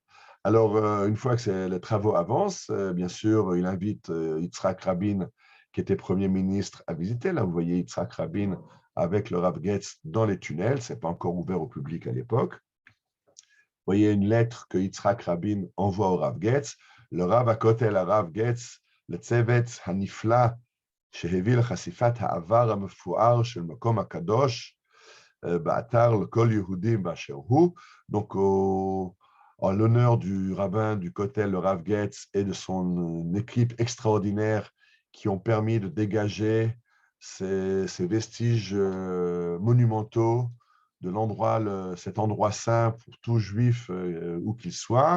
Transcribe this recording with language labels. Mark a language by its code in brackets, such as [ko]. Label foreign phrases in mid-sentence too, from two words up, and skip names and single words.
[fr] Alors, une fois que les travaux avancent, bien sûr, il invite Yitzhak Rabin, qui était Premier ministre, à visiter. Là, vous voyez Yitzhak Rabin avec le Rav Getz dans les tunnels. Ce n'est pas encore ouvert au public à l'époque. Vous voyez une lettre que Yitzhak Rabin envoie au Rav Getz. Le [he] רב הכותל [fr] Rav Getz, le [he] צוות הנפלא, שהביא לחשיפת העבר המפואר של מקום הקדוש, באתר לכל יהודים באשר הוא. [fr] Donc, en l'honneur du rabbin du Kotel, le Rav Getz, et de son équipe extraordinaire qui ont permis de dégager ces vestiges monumentaux de l'endroit, cet endroit saint pour tout juif où qu'il soit.